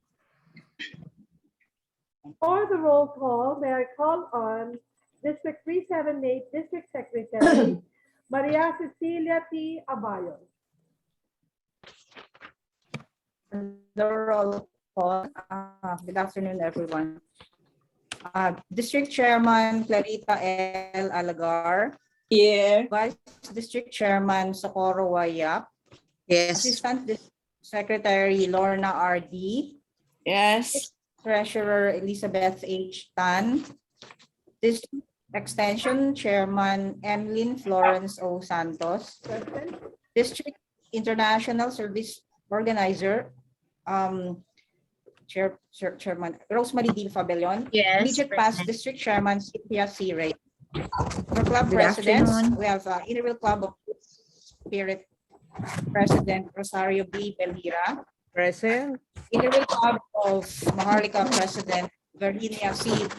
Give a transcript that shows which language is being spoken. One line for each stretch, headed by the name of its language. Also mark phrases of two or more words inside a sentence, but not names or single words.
English: For the roll call, may I call on District 378 District Secretary, Maria Cecilia T. Abayon. The roll call. Good afternoon, everyone. District Chairman Clarita L. Alagar. Here. Vice District Chairman Socorro Wayap. Yes. Assistant Secretary Lorna R.D. Yes. Treasurer Elizabeth H. Tan. District Extension Chairman Emlyn Florence O. Santos. District International Service Organizer Chairman Rosemary D. Fabellion. Yes. Immediate past District Chairman Cynthia C. Ray. For club Good presidents, afternoon. we have Innovative Club of Spirit President Rosario B. Belhira. Present. Innovative Club of Maharlika President Virginia C.